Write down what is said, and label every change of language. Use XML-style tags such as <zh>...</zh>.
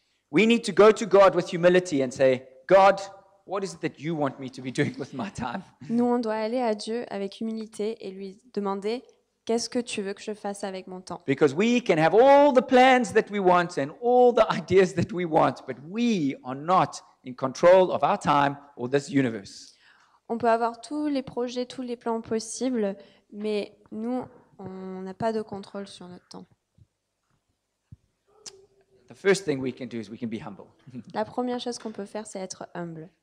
<en>We need to go to God with humility and say, God, what is it that you want me to be doing with my time?</en> <fr>Nous, on doit aller à Dieu avec humilité et lui demander qu'est-ce que tu veux que je fasse avec mon temps.</fr> <en>Because we can have all the plans that we want and all the ideas that we want, but we are not in control of our time or this universe.</en> <fr>On peut avoir tous les projets, tous les plans possibles, mais nous, on n'a pas de contrôle sur notre temps.</fr> <en>The first thing we can do is we can be humble.</en> <fr>La première chose qu'on peut faire, c'est être humble.</fr>